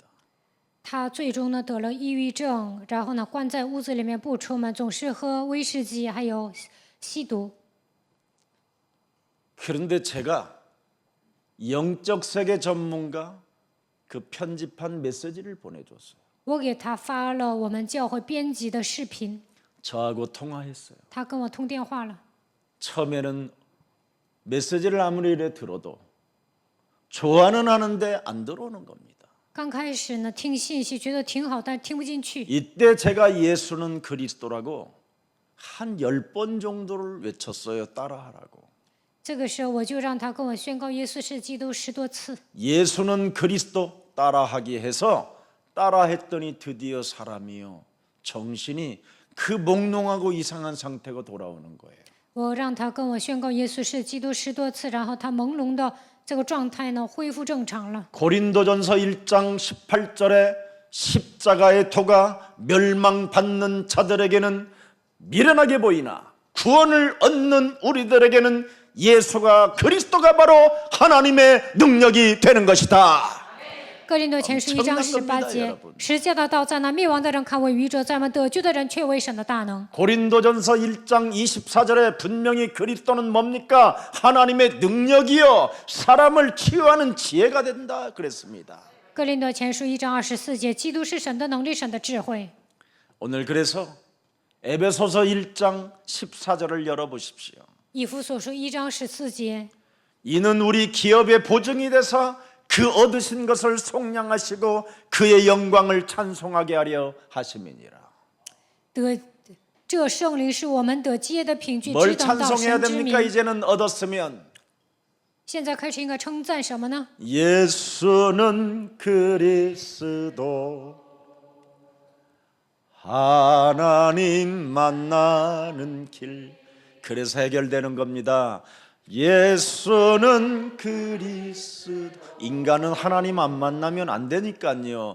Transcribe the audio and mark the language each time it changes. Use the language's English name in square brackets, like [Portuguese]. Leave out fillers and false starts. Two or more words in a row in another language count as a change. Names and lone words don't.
[Chinese] 他最终呢得了抑郁症，然后呢关在屋子里面不出门，总是喝威士忌，还有吸毒。 [Korean] 그런데 제가 영적 세계 전문가 그 편집한 메시지를 보내줬어요. [Chinese] 我给他发了我们教会编辑的视频， [Korean] 저하고 통화했어요. [Chinese] 他跟我通电话了。 [Korean] 처음에는 메시지를 아무리 이래 들어도 좋아는 하는데 안 들어오는 겁니다. [Chinese] 刚开始呢听信息觉得挺好，但听不进去。 [Korean] 이때 제가 예수는 그리스도라고 한 10번 정도를 외쳤어요. 따라하라고. [Chinese] 这个时候我就让他跟我宣告耶稣是基督10多次。 [Korean] 예수는 그리스도 따라하기 해서 따라했더니 드디어 사람이요 정신이 그 몽롱하고 이상한 상태가 돌아오는 거예요. [Chinese] 我让他跟我宣告耶稣是基督10多次，然后他朦胧的这个状态呢恢复正常了。 [Korean] 고린도전서 1장 18절에 십자가의 토가 멸망받는 자들에게는 미련하게 보이나 구원을 얻는 우리들에게는 예수가 그리스도가 바로 하나님의 능력이 되는 것이다. [Chinese] 哥林多前书1章18节，十架的道在那灭亡的人看为愚者，在我们得救的人却为神的大能。 [Korean] 고린도전서 1장 24절에 분명히 그리스도는 뭡니까? 하나님의 능력이요 사람을 치유하는 지혜가 된다 그랬습니다. [Chinese] 哥林多前书1章24节，基督是神的能力，神的智慧。 [Korean] 오늘 그래서 에베소서 1장 14절을 열어보십시오. [Chinese] 以弗所书1章14节， [Korean] 이는 우리 기업의 보증이 돼서 그 얻으신 것을 속량하시고 그의 영광을 찬송하게 하려 하심이니라. [Chinese] 这圣灵是我们得基业的凭据， [Korean] 뭘 [Chinese] 直等到 [Korean] 찬송해야 [Chinese] 神之 [Korean] 됩니까? [Chinese] 名。 [Korean] 이제는 얻었으면 [Chinese] 现在开始应该称赞什么呢？ [Korean] 예수는 그리스도 하나님 만나는 길. 그래서 해결되는 겁니다. 예수는 그리스도. 인간은 하나님 안 만나면 안 되니까요.